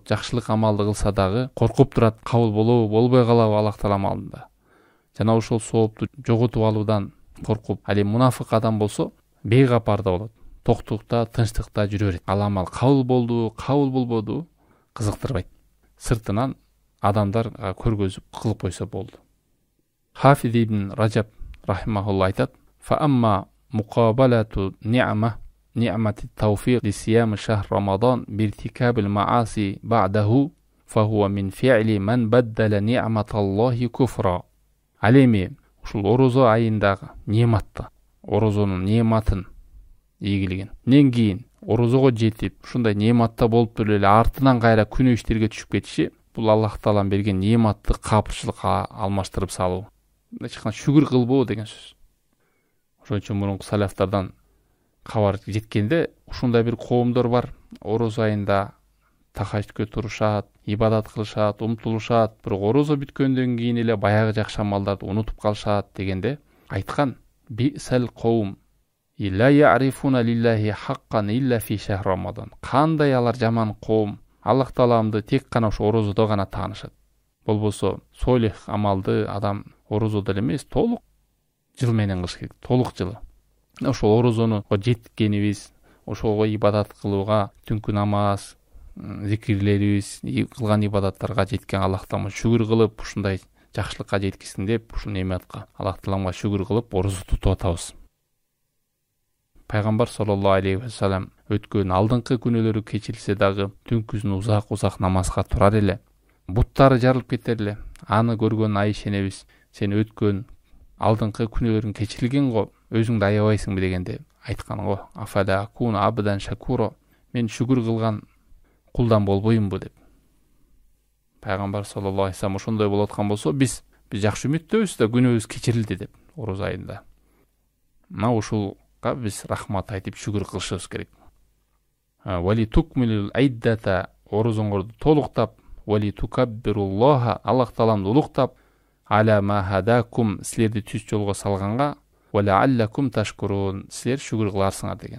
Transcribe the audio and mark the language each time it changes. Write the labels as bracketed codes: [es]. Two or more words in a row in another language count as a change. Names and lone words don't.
[ky] Жакшылык амалды кылса дагы коркуп турат, кабыл болобу, болбой калабы Аллах Таалам алдында. Жана ошол соопту жоготуп алуудан коркуп, ал эми мунафык адам болсо, бейгапарда болот. Токтукта, тынчтыкта жүрө берет. Ал амал кабыл болду, кабыл болбоду кызыктырбайт. Сыртынан адамдар көргөзүп кылып койсо болду. Хафиз ибн Раджаб рахимахулла айтат: [ar] "فأما مقابلة نعمة توفيق لصيام شهر رمضان بارتكاب المعاصي بعده فهو من فعل من بدل نعمة الله كفرا". [ky] Ал эми ушул орозо айындагы нематты, орозонун нематын, ийгилигин кийин орозого жетип, ушундай нематта болуп эле артынан кайра күнөө иштерге түшүп кетиши, бул Аллах Таалам берген нематты капырчылыкка алмаштырып салуу. Ачкан шүгүр кылбоо деген сөз. Ошон үчүн мурунку салафтардан кабар жеткенде, ушундай бир коомдор бар, орозо айында тахаждкө турушат, ибадат кылышат, умтулушат, бирок орозо бүткөндөн кийин эле баягы жакшы амалдарды унутуп калышат дегенде айткан: [ar] "بئس القوم إلا يعرفون لله حقا إلا في شهر رمضان". [ky] Кандай алар жаман коом, Аллах Тааламды тек гана ошо орозодо гана таанышат. болбосо солих амалды адам орозодо эле эмес, толук жыл менен кылыш керек, толук жылы. Ошол орозону жеткенибиз, ошого ибадат кылууга, түнкү намаз, зикирлерибиз, кылган ибадаттарга жеткен Аллах Таалага шүгүр кылып, ушундай жакшылыкка жеткизсин деп, ушул неметка Аллах Таалага шүгүр кылып орозо тутуп атабыз. Пайгамбар [ar] صلى الله عليه وسلم [ky] өткөн алдыңкы күнөөлөрү кечирилсе дагы түнкүсүн узак намазга турар эле. Буттары жарылып кетер эле. Аны көргөн Айша энебиз, сен өткөн алдыңкы күнөөлөрүң кечирилген го, өзүңдү аябайсыңбы дегенде айткан го, [ar] أفلا أكون عبدا شكورا, [ky] мен шүгүр кылган кулдан болбоймунбу деп. Пайгамбар [ar] صلى الله عليه وسلم [ky] ошондой болуп аткан болсо, биз жакшы үмүттөбүз да күнөөбүз кечирилди деп ороз айында. Мына ушулга биз рахмат айтып шүгүр кылышыбыз керек. [ar] ولتكملوا العدة, [ky] орозоңорду толуктап, [ar] ولتكبروا الله, [ky] Аллах Тааламды улуктап, [ar] على ما هداكم, [ky] силерди түз жолго салганга, [ar] ولعلكم تشكرون, [ky] силер шүгүр кыларсыңар деген.